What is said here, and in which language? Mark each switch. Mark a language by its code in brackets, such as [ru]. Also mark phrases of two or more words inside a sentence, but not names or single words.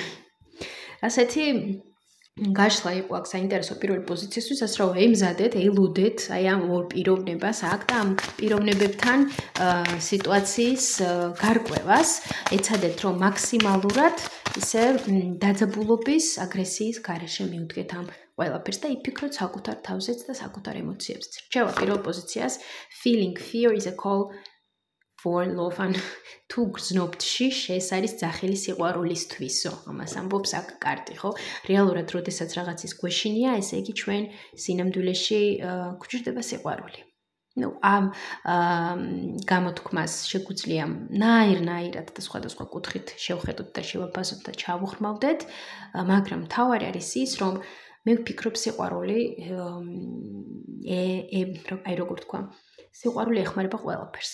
[ka] ასეთი გაშლა იყო აქ საინტერესო პირველი პოზიციისთვის, ასე რომ ემზადეთ, ელუდეთ აი ამ ორ პიროვნებას აქ და ამ პიროვნებებთან სიტუაციის გარკვევას, ეცადეთ რომ მაქსიმალურად ისე დაძაბულობის, აგრესიის გარეშე მივდგეთ ამ ყველაფერს და იფიქროთ საკუთარ თავზეც და საკუთარ ემოციებზეც. რჩევა პირველ პოზიციას [en] feeling fear is a call for love. [ka] თუ გრძნობთ შიშ, ეს არის ძახილი სიყვარულისთვისო. ამას ამბობს აქ კარტი, ხო? რეალურად, როდესაც რაღაცის გვეშინია, ესე იგი ჩვენ სინამდვილეში გვჭირდება სიყვარული. ნუ ამ გამოთქმას შეგვიძლია ნაირად და სხვადასხვა კუთხით შევხედოთ და შევაფასოთ და ჩავუხმავდეთ, მაგრამ მთავარი არის ის, რომ მე ვფიქრობ სიყვარული აი როგორ თქვა, სიყვარული ეხმარება ყველაფერს.